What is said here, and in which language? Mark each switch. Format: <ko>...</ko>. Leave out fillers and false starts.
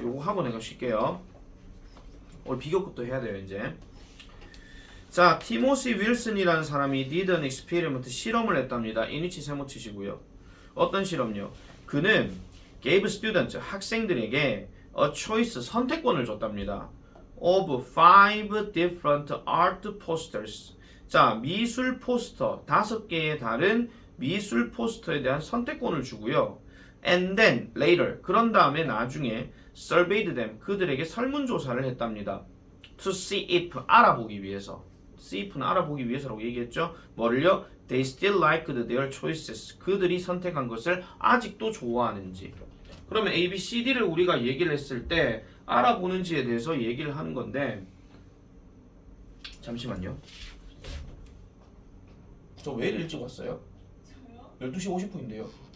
<ko>요거 하고 내가 쉴게요. 오늘 비교급도 해야 돼요 이제. 자, 티모시 윌슨이라는 사람이 did an experiment 실험을 했답니다. 이니치 세모 치시고요. 어떤 실험요? 그는 gave students 학생들에게 a choice 선택권을 줬답니다.</ko> <en>of 5 different art posters.</en> <ko>자, 미술 포스터 5개의 다른 미술 포스터에 대한 선택권을 주고요. And then later 그런 다음에 나중에 surveyed them 그들에게 설문조사를 했답니다.</ko> <en>To see if 알아보기 위해서.</en> <ko>see if는 알아보기 위해서라고 얘기했죠. 뭐를요?</ko> <en>They still liked their choices.</en> <ko>그들이 선택한 것을 아직도 좋아하는지. 그러면 A, B, C, D를 우리가 얘기를 했을 때 알아보는지에 대해서 얘기를 하는 건데 잠시만요. 저 왜 일찍 왔어요? 저요? 12시 50분인데요.</ko>